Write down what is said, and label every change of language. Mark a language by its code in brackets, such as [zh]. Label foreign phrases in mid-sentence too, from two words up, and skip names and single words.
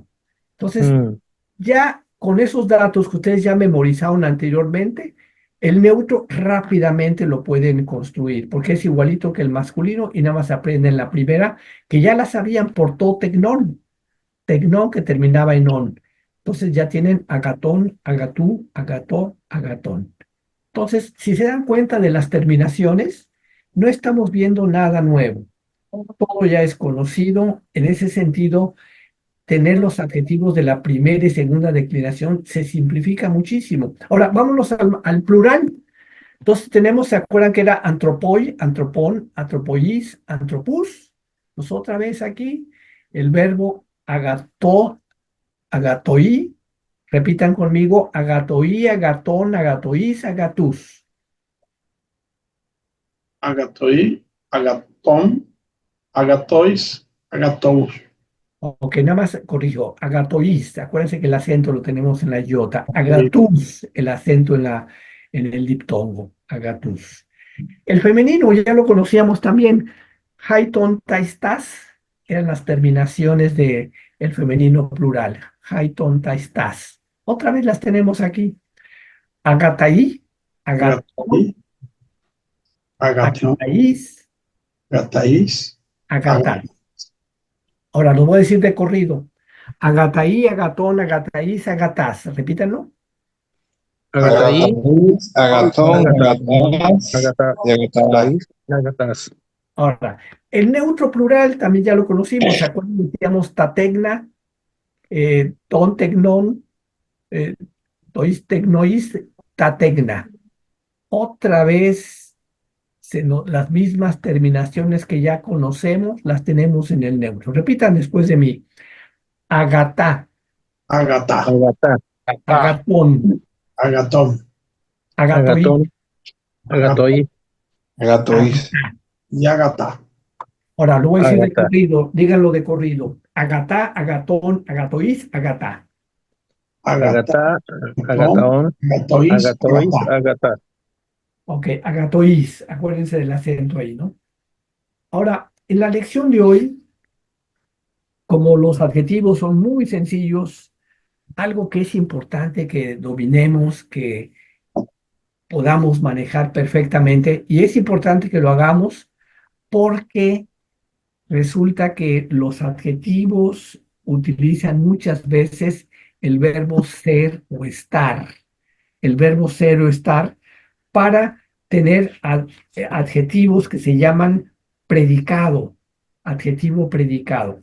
[es] Entonces, ya con esos datos que ustedes ya memorizaron anteriormente, el neutro rápidamente lo pueden construir, porque es igualito que el masculino y nada más aprenden la primera, que ya la sabían por todo [el] τέκνον, τέκνον [es] que terminaba en on. Entonces ya tienen [el] ἀγαθόν, ἀγαθοῦ, ἀγαθῷ, ἀγαθόν. [es] Entonces, si se dan cuenta de las terminaciones, no estamos viendo nada nuevo. Todo ya es conocido. En ese sentido, tener los adjetivos de la primera y segunda declinación se simplifica muchísimo. Ahora, vámonos al plural. Entonces tenemos, ¿se acuerdan que era [el] ἄνθρωποι, ἀνθρώπων, ἀνθρώποις, ἀνθρώπους? [es] Pues otra vez aquí, el verbo [el] ἀγαθό, ἀγαθοί. [es] Repitan conmigo, [el] ἀγαθοί, ἀγαθῶν, ἀγαθοῖς, ἀγαθούς. ἀγαθοί, ἀγαθῶν, ἀγαθοῖς, ἀγαθούς. [es] Ok, nada más corrijo, agatois, acuérdense que el acento lo tenemos en la iota, agatus, el acento en el diptongo, agatus. El femenino ya lo conocíamos también, [el] αἱ τῶν ταῖς τάς, [es] eran las terminaciones de el femenino plural, [el] αἱ τῶν ταῖς τάς. [es] Otra vez las tenemos aquí, [el] ἀγαθαί, ἀγαθῶν, ἀγαθοί, ἀγαθῶν, agatais, agataís, agatar. [es] Ahora lo voy a decir de corrido. [el] ἀγαθαί, ἀγαθῶν, ἀγαθαῖς, ἀγαθάς. [es] Repítanlo. [el] Agataí, ἀγαθαῖς, ἀγαθῶν, agatás, ἀγαθάς, y ἀγαθάς. ἀγαθαῖς, ἀγαθάς. [es] Ahora, el neutro plural también ya lo conocimos. ¿Se acuerdan? [el] Decíamos τὰ τέκνα, τῶν τέκνων, τοῖς τέκνοις, τὰ τέκνα. [es] Otra vez, las mismas terminaciones que ya conocemos, las tenemos en el neutro. Repitan después de mí. [el] Agatá, Agatá, Agatá, agatón, agatón, agatoí, ἀγαθῶν, ἀγαθοῖς, agatoís, agatá. y ἀγαθά. [es] Ahora, lo voy a decir de [el] agatá. [es] corrido, díganlo de corrido. [el] ἀγαθά, ἀγαθῶν, ἀγαθοῖς, ἀγαθά. Agatá, ἀγαθά, ἀγαθῶν, Agatois, Agatois, Agatá. Agatá. Ok, ἀγαθοῖς, [es] acuérdense del acento ahí, ¿no? Ahora, en la lección de hoy, como los adjetivos son muy sencillos, algo que es importante que dominemos, que podamos manejar perfectamente, y es importante que lo hagamos porque resulta que los adjetivos utilizan muchas veces el verbo ser o estar, el verbo ser o estar para tener adjetivos que se llaman predicado, adjetivo predicado.